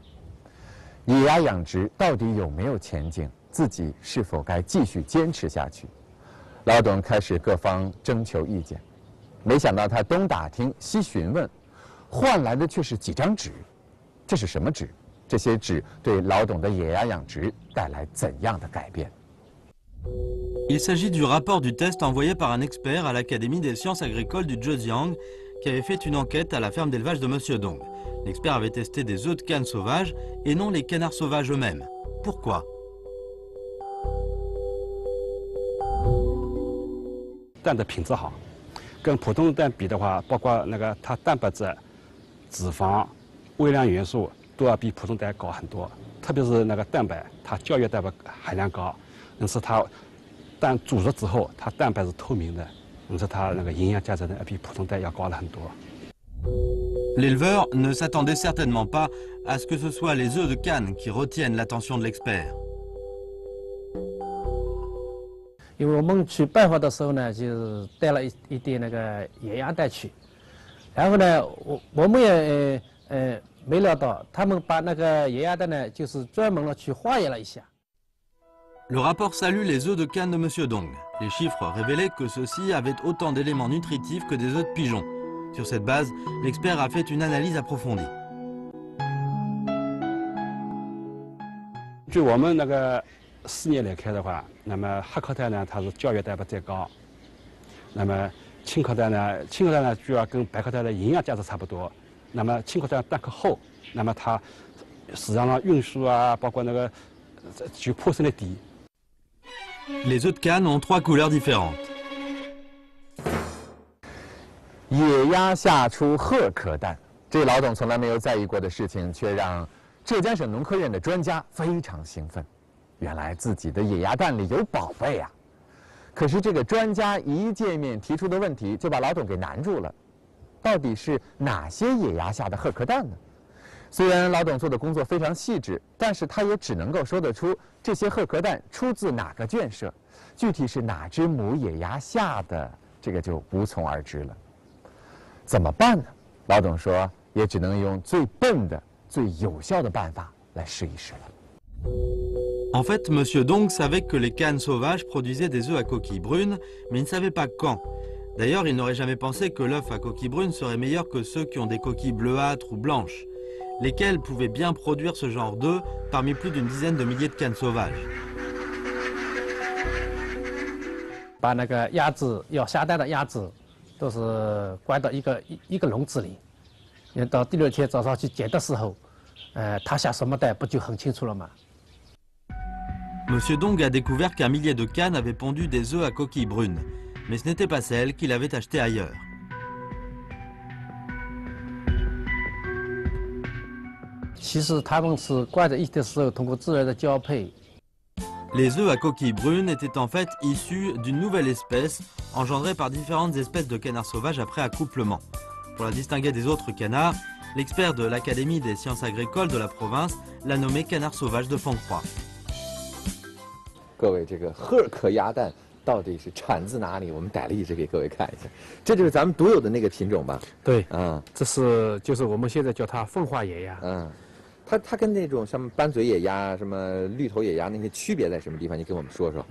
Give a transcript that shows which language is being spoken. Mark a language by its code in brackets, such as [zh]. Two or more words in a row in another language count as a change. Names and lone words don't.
[zh] 野鸭养殖到底有没有前景？自己是否该继续坚持下去？老董开始各方征求意见，没想到他东打听西询问，换来的却是几张纸。这是什么纸？这些纸对老董的野鸭养殖带来怎样的改变？ [fr] Il s'agit du rapport du test envoyé par un expert à l'Académie des sciences agricoles du Zhejiang qui avait fait une enquête à la ferme d'élevage de Monsieur Dong. L'expert avait testé des œufs de canne sauvages et non les canards sauvages eux-mêmes. Pourquoi? [zh] 蛋的品质好，跟普通的蛋比的话，包括那个它蛋白质、脂肪、微量元素都要比普通蛋高很多。特别是那个蛋白，它胶原蛋白含量高，因此它蛋煮熟之后，它蛋白是透明的，因此它那个营养价值呢比普通蛋要高了很多。 [fr] L'éleveur ne s'attendait certainement pas à ce que ce soit les œufs de canne qui retiennent l'attention de l'expert. [zh] 因为我们去拜访的时候呢，就是带了一点那个野鸭蛋去，然后呢，我们也没料到他们把那个野鸭蛋呢，就是专门的去化验了一下。 [fr] Le rapport salue les œufs de canne de Monsieur Dong. Les chiffres révélaient que ceux-ci avaient autant d'éléments nutritifs que des œufs de pigeon. Sur cette base, l'expert a fait une analyse approfondie. [zh] 据我们那个试验来看的话，那么黑壳蛋呢，它是胶原蛋白最高；那么青壳蛋呢，主要跟白壳蛋的营养价值差不多。那么青壳蛋蛋壳厚，那么它市场上运输啊，包括那个就破损率低。 [fr] Les œufs de canne ont 3 couleurs différentes. [zh] 野鸭下出褐壳蛋，这老董从来没有在意过的事情，却让浙江省农科院的专家非常兴奋。原来自己的野鸭蛋里有宝贝啊！可是这个专家一见面提出的问题，就把老董给难住了。到底是哪些野鸭下的褐壳蛋呢？虽然老董做的工作非常细致，但是他也只能够说得出这些褐壳蛋出自哪个圈舍，具体是哪只母野鸭下的，这个就无从而知了。怎么办呢？老董说，也只能用最笨的、最有效的办法来试一试了。 [fr] En fait, Monsieur Dong savait que les cannes sauvages produisaient des œufs à coquille brune, mais il ne savait pas quand. D'ailleurs, il n'aurait jamais pensé que l'œuf à coquille brune serait meilleur que ceux qui ont des coquilles bleuâtres ou blanches, lesquels pouvaient bien produire ce genre d'œufs parmi plus d'une dizaine de milliers de cannes sauvages. [zh] 把那个鸭子要下蛋的鸭子，都是关到一个笼子里，到第2天早上去捡的时候，它下什么蛋不就很清楚了吗？ [fr] Monsieur Dong a découvert qu'un millier de cannes avaient pondu des œufs à coquille brune, mais ce n'était pas celles qu'il avait achetées ailleurs. [zh] 其实它们是关在一起的时候，通过自然的交配。 [fr] Les œufs à coquille brune étaient en fait issus d'une nouvelle espèce engendrée par différentes espèces de canards sauvages après accouplement. Pour la distinguer des autres canards, l'expert de l'Académie des sciences agricoles de la province l'a nommé canard sauvage de Fengcroix. [zh] 各位，这个褐壳鸭蛋到底是产自哪里？我们逮了一只给各位看一下，这就是咱们独有的那个品种吧？对，嗯，就是我们现在叫它凤化野鸭。嗯，它跟那种什么斑嘴野鸭、什么绿头野鸭那些区别在什么地方？你跟我们说说。